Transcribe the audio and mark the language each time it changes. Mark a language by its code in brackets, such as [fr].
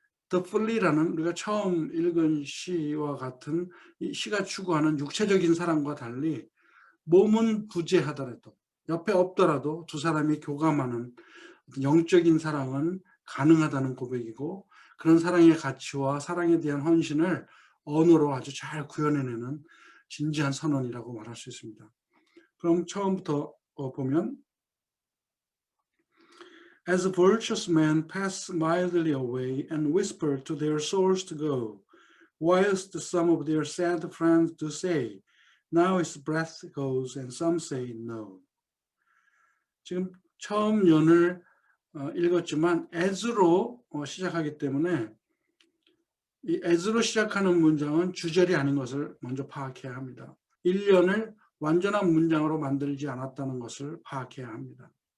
[ko] The Flea라는 우리가 처음 읽은 시와 같은 이 시가 추구하는 육체적인 사랑과 달리 몸은 부재하더라도, 옆에 없더라도 두 사람이 교감하는 영적인 사랑은 가능하다는 고백이고, 그런 사랑의 가치와 사랑에 대한 헌신을 언어로 아주 잘 구현해내는 진지한 선언이라고 말할 수 있습니다. 그럼 처음부터 보면, [en] As virtuous men pass mildly away and whisper to their souls to go, whilst some of their sad friends do say, now his breath goes and some say no. [ko] 지금 처음 연을 읽었지만 as로 시작하기 때문에 이 as로 시작하는 문장은 주절이 아닌 것을 먼저 파악해야 합니다. 1년을 완전한 문장으로 만들지 않았다는 것을 파악해야 합니다.